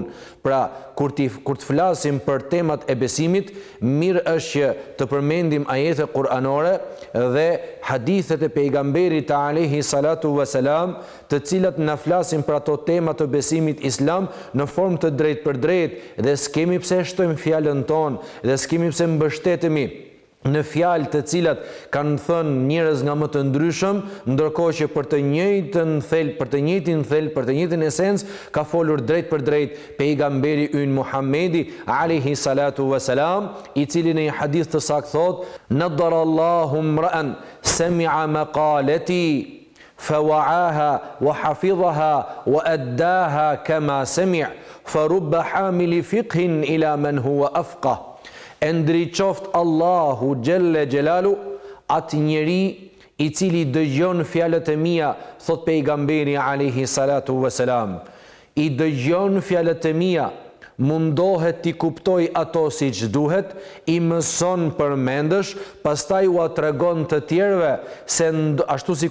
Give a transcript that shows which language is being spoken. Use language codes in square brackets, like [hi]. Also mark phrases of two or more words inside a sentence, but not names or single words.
[sq] Pra kur të flasim për temat e besimit, mirë është që të përmendim ajete kuranore dhe hadithet e pejgamberit [ar] عليه الصلاة والسلام, [sq] të cilat na flasin për ato tema të besimit islam në formë të drejtë për drejtë, dhe s'kemi pse shtojmë fjalën tonë dhe s'kemi pse mbështetemi në fjalë të cilat kanë thënë njerëz nga më të ndryshëm, ndërkohë që për të njëjtin thelb, për të njëjtin esencë ka folur drejt për drejt pejgamberi ynë Muhammedi [ar] عليه الصلاة والسلام, [sq] i cili në një hadith të saktë thotë: [ar] "نضر الله امرأ سمع مقالتي فوعاها وحفظها وأداها كما سمع فرب حامل فقه إلى من هو أفقه." [sq] E ndriqoft Allahu [ar] جل جلاله [sq] atë njeri i cili dëgjon fjalët e mia, thot pejgamberi [ar] عليه الصلاة والسلام. [sq] I dëgjon fjalët e mia, mundohet t'i kuptoj ato si që duhet, i mëson përmendësh, pastaj u atregon të tjerëve, ashtu si